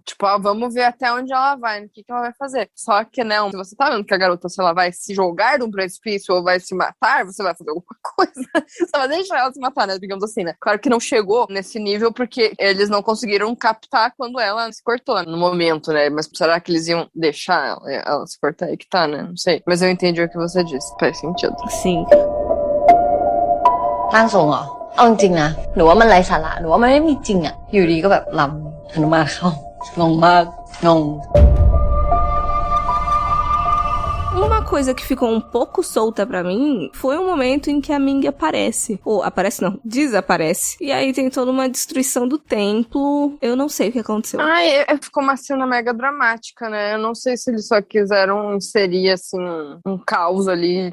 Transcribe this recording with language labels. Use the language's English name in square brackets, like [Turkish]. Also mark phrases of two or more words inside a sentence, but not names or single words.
[Portuguese] Tipo, vamos ver até onde ela vai, o que ela vai fazer. Só que, né, se você tá vendo que a garota, sei lá, vai se jogar de um precipício ou vai se matar, você vai fazer alguma coisa. Só vai deixar ela se matar, né, digamos assim, né? Claro que não chegou nesse nível porque eles não conseguiram captar quando ela se cortou no momento, né? Mas será que eles iam deixar ela se cortar aí que tá, né? Não sei. Mas eu entendi o que você disse. Faz sentido. Sim. [Thai] ร่างทรงเหรอเอาจริงๆนะหนูว่ามันไร้สาระหนูว่ามันไม่มีจริงอะอยู่ดีก็แบบลำหนุมานเข้างงมากงง [Portuguese] Uma coisa que ficou um pouco solta pra mim foi um momento em que a Ming aparece. Ou aparece não, desaparece. E aí tem toda uma destruição do templo. Eu não sei o que aconteceu. Ficou uma cena mega dramática, né? Eu não sei se eles só quiseram inserir, assim, um caos ali.